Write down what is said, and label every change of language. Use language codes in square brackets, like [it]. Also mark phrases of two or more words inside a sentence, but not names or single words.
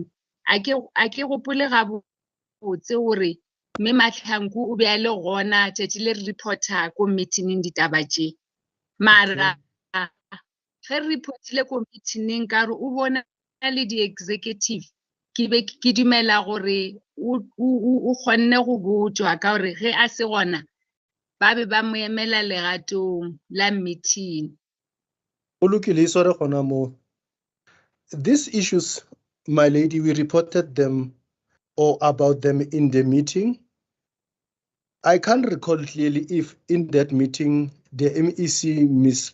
[nso] a ke gopole ga botse gore mme Mahlangu o be a le gona tšatši le re reporta ko meeting ditaba tše mara ge re reportile ko meeting ka re o bona le di-executive ke dumela gore o kgonne go botswa ka gore ge a se gona ba be ba mo emela legatong la meeting. [en] These issues, my lady, we reported them or about them in the meeting. I can't recall clearly if in that meeting the MEC, Ms.